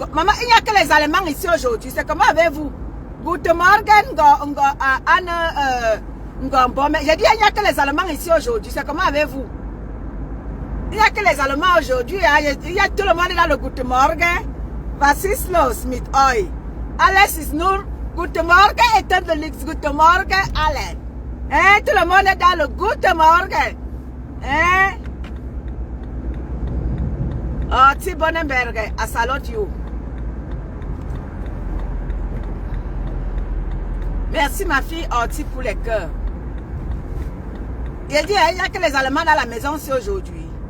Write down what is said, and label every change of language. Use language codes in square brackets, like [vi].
[fr] Maman, il n'y a que les Allemands ici aujourd'hui. C'est comment avec vous? [de] Guten Morgen, Anna Ngombome. [fr] J'ai dit, il n'y a que les Allemands ici aujourd'hui. C'est comment avec vous? Il n'y a que les Allemands aujourd'hui. Il y a tout le monde dans le Guten Morgen. [de] Was ist los mit euch? Alles ist nur Guten Morgen [fr] et [de] dann [fr] le [de] Guten Morgen alle. Hein? [fr] Tout le monde est dans le Guten Morgen. Hein? [en] Oh, T. Bonenberg, I salute you. [fr] Merci ma fille Orti pour les cœurs. Il dit, il n'y a que les Allemands dans la maison, c'est aujourd'hui.